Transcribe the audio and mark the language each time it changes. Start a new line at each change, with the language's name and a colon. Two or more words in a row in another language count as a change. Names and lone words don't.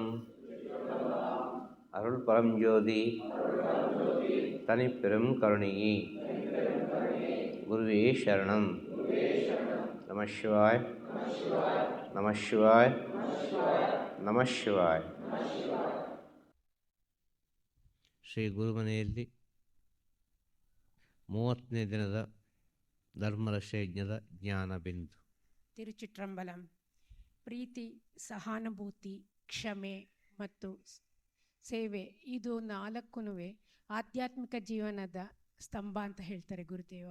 Tamil: அருள் பரஞ்சோதி தனிப்பெரும் கருணையே குருவே சரணம். நமசிவாய் நமசிவாய் நமசிவாய்.
Kannada: ಶ್ರೀ ಗುರುಮನೆಯಲ್ಲಿ 30ನೇ ದಿನದ ಧರ್ಮರಕ್ಷಯಜ್ಞದ ಜ್ಞಾನ ಬಿಂದು. ತಿರುಚಿಟ್ರಂಬಲಂ. ಪ್ರೀತಿ, ಸಹಾನುಭೂತಿ, ಕ್ಷಮೆ ಮತ್ತು ಸೇವೆ, ಇದು 4 ಆಧ್ಯಾತ್ಮಿಕ ಜೀವನದ ಸ್ತಂಭ ಅಂತ ಹೇಳ್ತಾರೆ ಗುರುದೇವ.